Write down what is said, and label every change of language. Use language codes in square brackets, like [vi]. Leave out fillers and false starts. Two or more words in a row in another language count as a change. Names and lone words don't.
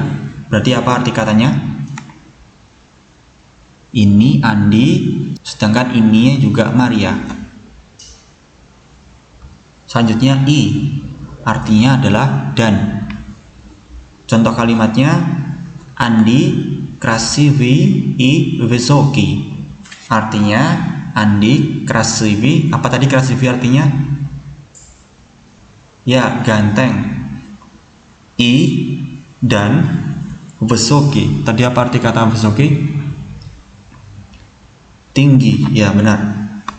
[id] Berarti apa arti katanya? Ini Andi, sedangkan ini juga Maria. Selanjutnya I, artinya adalah dan. Contoh kalimatnya [ru] Andi красивый и высокий. [id] Artinya Andi красивый. Apa tadi красивый artinya? Ya, ganteng. I dan высокий. Tadi apa arti kata высокий? Tinggi. Ya, benar.